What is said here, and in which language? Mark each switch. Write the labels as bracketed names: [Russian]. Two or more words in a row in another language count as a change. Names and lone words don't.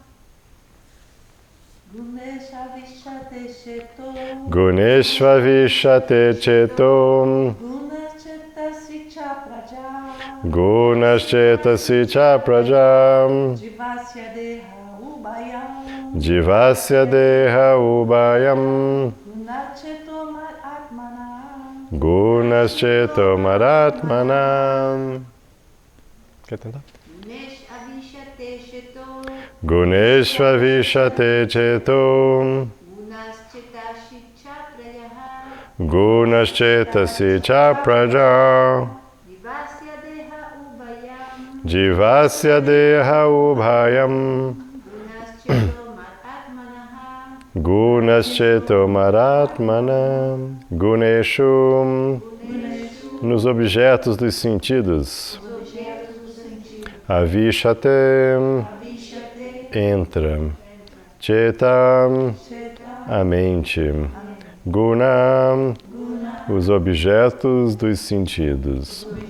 [Sanskrit] गुणेश्व विशते चेतो गुणश्चेतसि च प्रजम् जीवस्य देह उभयम् गुणश्चेतो मदात्मनम्. [Portuguese] Quer tentar? [Sanskrit] गुणेश्व विशते चेतो गुणश्चेतसि च प्रजम् जीवस्य देह उभयम् गुणश्चेतो मरात्मनम्, गुणेषु, [Portuguese] nos objetos dos sentidos. Avishate, entra. Cheta, a mente. Guna, os objetos dos sentidos.